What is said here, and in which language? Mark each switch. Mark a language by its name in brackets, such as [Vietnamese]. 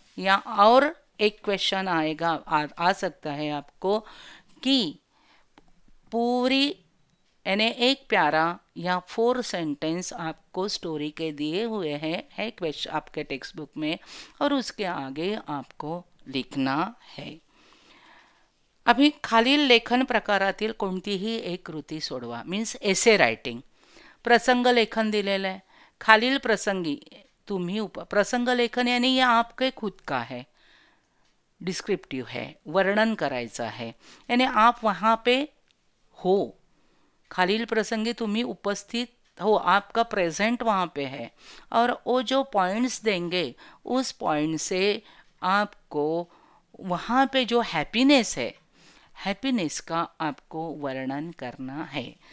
[Hindi] या और एक क्वेश्चन आएगा, आ सकता है आपको कि पूरी यानी एक प्यारा या 4 सेंटेंस आपको स्टोरी के दिए हुए हैं है क्वेश्चन आपके टेक्स्ट बुक में, और उसके आगे आपको लिखना है। [Marathi] अभी खालील लेखन प्रकारातील कोणतीही एक कृती सोडवा, [English] Means essay writing. [Marathi] प्रसंग लेखन दिलेलं आहे, खालील प्रसंगी तुम्ही प्रसंग लेखन [Hindi] यानी ये आपके खुद का है, डिस्क्रिप्टिव है, वर्णन करायचा है, यानी आप वहाँ पे हो, खालील प्रसंगी तुम्ही उपस्थित हो, आपका प्रेजेंट वहाँ पे है, और वो जो पॉइंट्स देंगे उस पॉइंट से आपको वहाँ पे जो हैप्पीनेस है, हैप्पीनेस का आपको वर्णन करना है।